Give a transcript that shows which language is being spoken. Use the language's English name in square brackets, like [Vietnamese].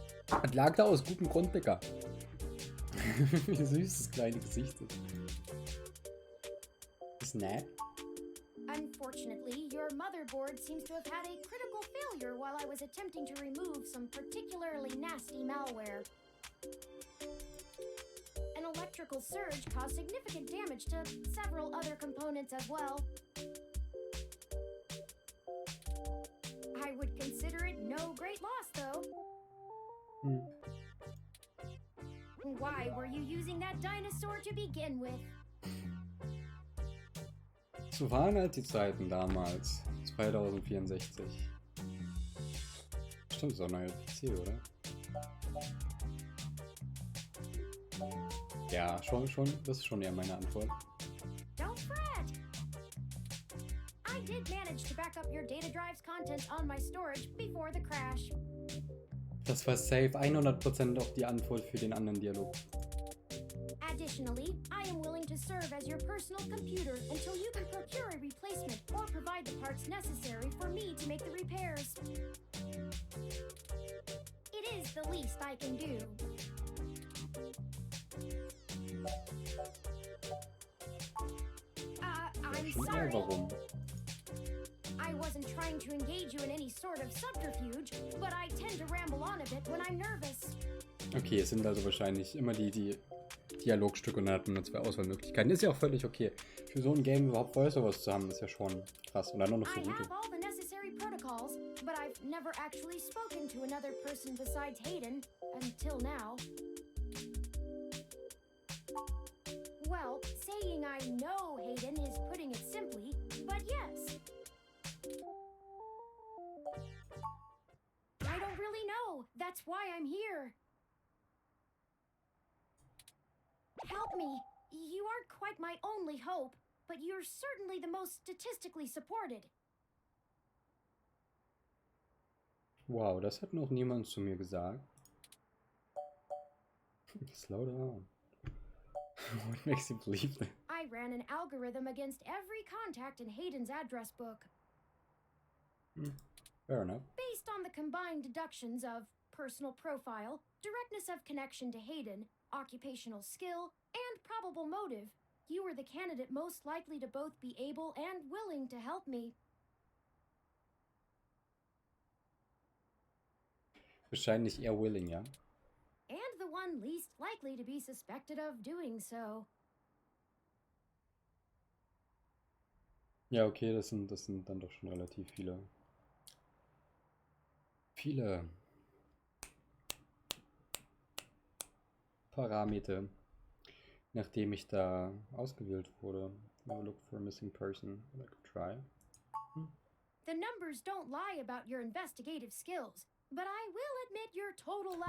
[German] Was lag da aus gutem Grund, Dicker? Wie süß das kleine Gesicht ist. [English] Snap. Unfortunately, your motherboard seems to have had a critical failure while I was attempting to remove some particularly nasty malware. An electrical surge caused significant damage to several other components as well. I would consider it no great loss, though. Why were you using that dinosaur to begin with? [German] So waren halt die Zeiten damals. 2064. Stimmt, so ein neuer PC, oder? Ja, schon, das ist schon eher meine Antwort. [English] Don't fret! I did manage to back up your data drive's contents on my storage before the crash. [German] Das war safe 100% auch die Antwort für den anderen Dialog. [English] Additionally, I am willing to serve as your personal computer until you can procure a replacement or provide the parts necessary for me to make the repairs. It is the least I can do. I'm [German] Schon eher [English] sorry. [German] warum. [English] I wasn't trying to engage you in any sort of subterfuge, but I tend to ramble on a bit when I'm nervous. [German] Okay, es sind also wahrscheinlich immer die Dialogstücke und dann hat man nur 2 Auswahlmöglichkeiten. Ist ja auch völlig okay. Für so ein Game überhaupt Voice-Overs zu haben, ist ja schon krass. Und dann auch noch so [English] I [German] gute. [English] have all the necessary protocols, but I've never actually spoken to another person besides Hayden, until now. Well, saying I know Hayden is putting it simply, but yes. I don't really know. That's why I'm here. Help me. You aren't quite my only hope, but you're certainly the most statistically supported. [German] Wow, das hat noch niemand zu mir gesagt. [English] Slow down. What makes you believe that? I ran an algorithm against every contact in Hayden's address book. Fair enough. Based on the combined deductions of personal profile, directness of connection to Hayden, occupational skill, and probable motive, you were the candidate most likely to both be able and willing to help me. [German] Wahrscheinlich eher willing, ja? [English] And the one least likely to be suspected of doing so. [German] Ja, okay, das sind dann doch schon relativ viele Parameter, nachdem ich da ausgewählt wurde. [English] Now look for a missing person. I could try. The numbers don't lie about your investigative skills, but I will admit your total lack